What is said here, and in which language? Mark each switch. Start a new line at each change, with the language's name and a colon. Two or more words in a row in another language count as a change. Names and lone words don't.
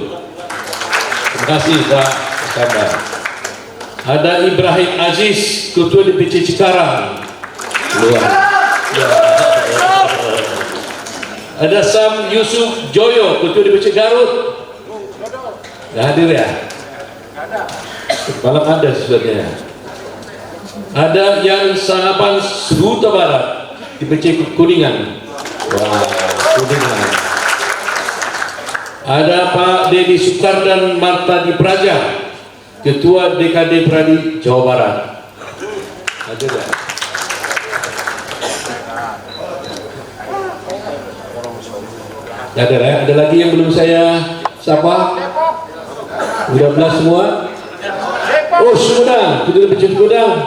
Indonesian: Terima kasih Pak Iskandar. Ada Ibrahim Aziz, Ketua DPC Cikarang. Luar. Ya. Ada Sam Yusuf Joyo, Ketua DPC Garut. Nggak hadir ya? Malam ada sebenarnya. Ada yang Sanapan Suhuta Barat DPC Kuningan. Wah, Kuningan. Ada Pak Dedi Sukardan Martadi Praja, Ketua DKD Pradi Jawa Barat. Ada ya? Ada ya? Ada lagi yang belum saya sapa? Udah belas semua? Oh, Sumedang, Ketua DPC Sumedang.